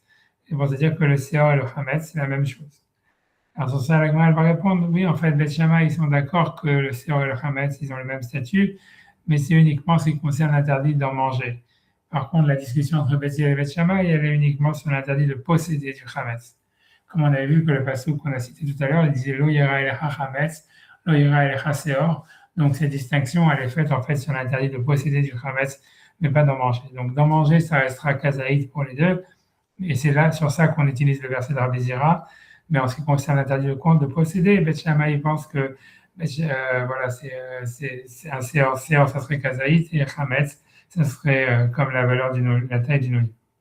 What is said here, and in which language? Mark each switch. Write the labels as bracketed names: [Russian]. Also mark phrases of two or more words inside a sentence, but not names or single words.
[French] C'est pour te dire que le Seor et le Chametz, c'est la même chose. Alors sur ça, la Gemara va répondre oui, en fait, Beth Shammai, ils sont d'accord que le Seor et le Chametz, ils ont le même statut, mais c'est uniquement ce qui concerne l'interdit d'en manger. Par contre, la discussion entre Beth Hillel et Beth Shammai, elle est uniquement sur l'interdit de posséder du chametz. Comme on avait vu que le passage qu'on a cité tout à l'heure, il disait [Hebrew] לא יראה לך חמץ לא יראה לך שאור. [French] Donc, cette distinction, elle est faite en fait sur l'interdit de posséder du chametz, mais pas d'en manger. Donc, d'en manger, ça restera kazaït pour les deux. Et c'est là, sur ça qu'on utilise le verset de Rabbi Zira. Mais en ce qui concerne l'interdit de posséder, Beth Shammai pense que voilà, c'est un seor, ça serait kazaït, et chametz, ça serait comme la valeur la taille d'une olive.